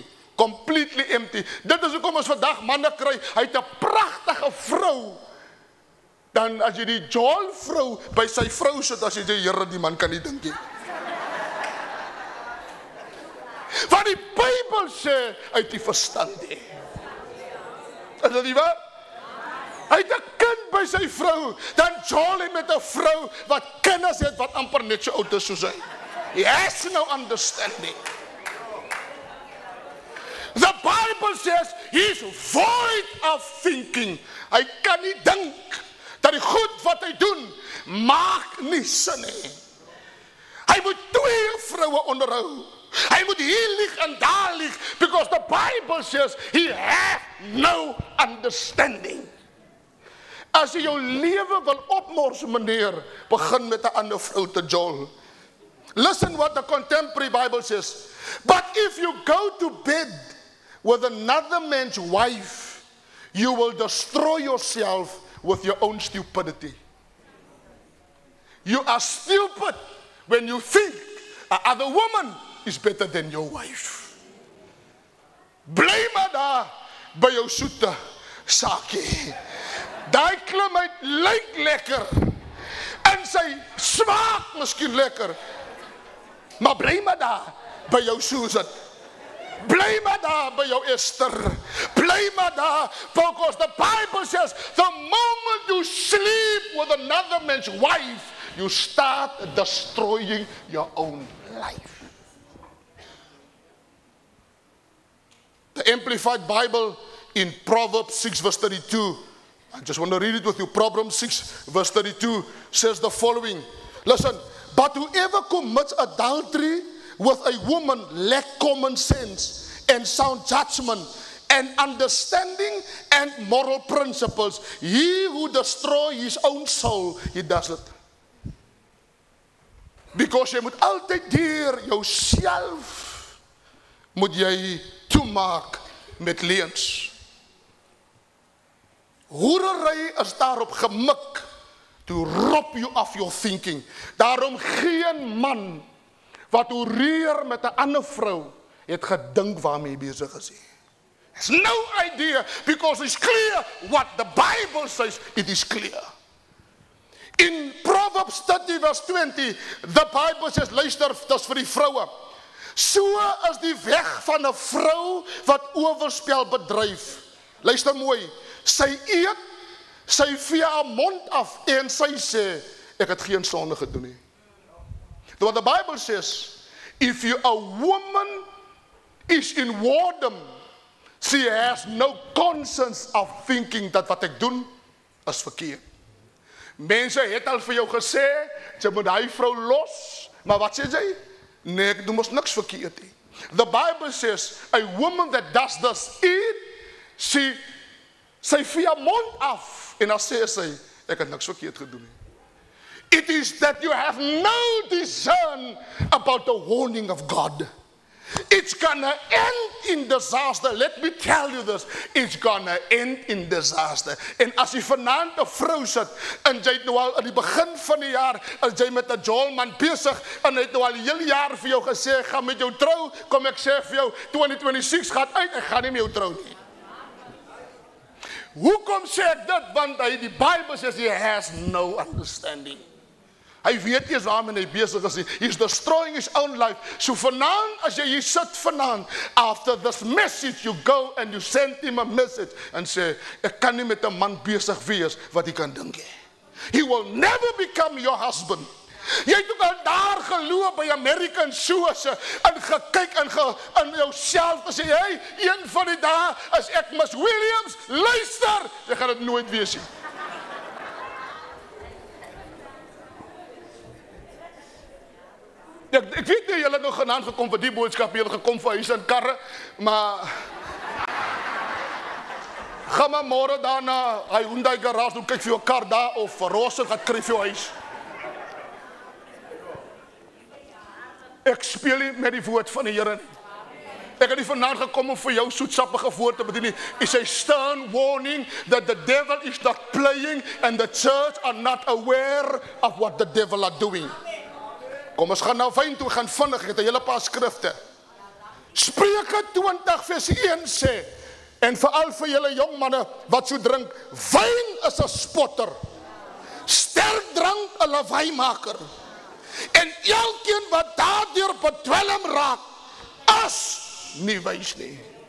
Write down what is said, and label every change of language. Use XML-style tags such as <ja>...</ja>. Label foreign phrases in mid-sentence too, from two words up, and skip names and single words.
<en>Completely empty.</en> <af>Dit is hoekom ons vandag manne kry, hy het 'n pragtige vrou. Dan as jy die Joel vrou by sy vrou sit, as jy sê, Here, die man kan nie dink nie. Want die Bybel sê, hy het die verstand nie. Is dit nie waar? Hy het 'n kind by sy vrou, dan Joel het met 'n vrou wat kinders het, wat amper net so oud is soos hy.</af> <en>He has no understanding. The Bible says he's void of thinking.</en> <af>Hy kan nie dink dat die goed wat hy doen, maak nie sin nie. Hy moet 2 vroue onderhou. Hy moet hier lieg en daar lieg,</af> <en>because the Bible says he has no understanding.</en> <af>As jy jou lewe wil opmors, meneer, begin met 'n ander vrou te jol.</af> <en>Listen what the contemporary Bible says. But if you go to bed with another man's wife, you will destroy yourself with your own stupidity. You are stupid when you think another woman is better than your wife.</en> <af>Bly maar daar by jou soete saakie. Daai klimheid lyk lekker en sy smaak miskien lekker, maar bly maar daar by jou Susan. Bly maar daar by jou Esther. Bly maar daar,</af> <en>because the Bible says the moment you sleep with another man's wife, you start destroying your own life. The Amplified Bible in Proverbs 6 verse 32, I just want to read it with you. Proverbs 6 verse 32 says the following. Listen, but whoever commits adultery with a woman lacks common sense and sound judgment and understanding and moral principles. He who destroys his own soul, he does it.</en> <af>Because jy moet altyd deur jouself moet jy toemaak met leuns. Hoerery is daarop gemik</af> <en>to rob you of your thinking.</en> <af>Daarom geen man wat hoereer met 'n ander vrou het gedink waarmee hy besig is.</af> <en>There's no idea, because it's clear what the Bible says. It is clear. In Proverbs 30 verse 20, the Bible says,</en> <af>luister, dis vir die vroue. So is die weg van 'n vrou wat oorspel bedryf. Luister mooi. Sy eet, sy vee haar mond af en sy sê, ek het geen sonde gedoen nie.</af> <en>What the Bible says, if a woman is in whoredom, she has no conscience of thinking</en> <af>dat wat ek doen is verkeerd. Mense het al vir jou gesê, jy moet hy vrou los, maar wat sê jy? Nee, ek doen mos niks verkeerd nie.</af> <en>The Bible says, a woman that does this eat,</en> <af>sy vee haar mond af, en dan sê sy, ek het niks verkeerd gedoen nie.</af> <en>It is that you have no discern about the warning of God. It's gonna end in disaster. Let me tell you this. It's gonna end in disaster.</en> <af>En as jy vanaand 'n vrou sit, en jy het nou al aan die begin van die jaar, as jy met 'n jolman besig, en hy het nou al die hele jaar vir jou gesê, ek gaan met jou trou, kom ek sê vir jou, 2026 gaat uit, ek gaan nie met jou trou nie. Hoekom sê ek dit? Want die</af> <en>Bible says he has no understanding.</en> <af>Hy weet eers waarmee hy besig is.</af> <en>He's destroying his own life.</en> <af>So vanaand, as jy hier sit vanaand,</af> <en>after this message, you go and you send him a message and say,</en> <af>ek kan nie met 'n man besig wees wat hy kan dink.</af> <en>He will never become your husband.</en> <af>Jy het ook al daar geloop by American Shoes en gekyk en jouself gesê, hey, een van die dae as ek Miss Williams, luister, jy gaan dit nooit wees nie. Ek weet nie, julle het nou genaamd gekom vir die boodskap, julle gekom vir huis en karre, maar gaan maar môre daarna, hy Hyundai garage, doen kyk vir jou kar daar, of Rosse gaat kry vir jou huis. Ek speel nie met die woord van die Here. Ek het nie vanaand gekom om vir jou soetsappige woord te bedien nie.</af> <en>It's a stern warning that the devil is not playing and the church are not aware of what the devil are doing.</en> <af>Kom, ons gaan nou fyn toe, gaan vinnig, ek het 'n hele paar skrifte. Spreuke 20 vers 1 sê, en veral vir julle jong manne wat so drink, wyn is 'n spotter, sterk drank 'n lawaaimaker, en elkeen wat daardeur bedwelm raak, is nie wys nie.</af>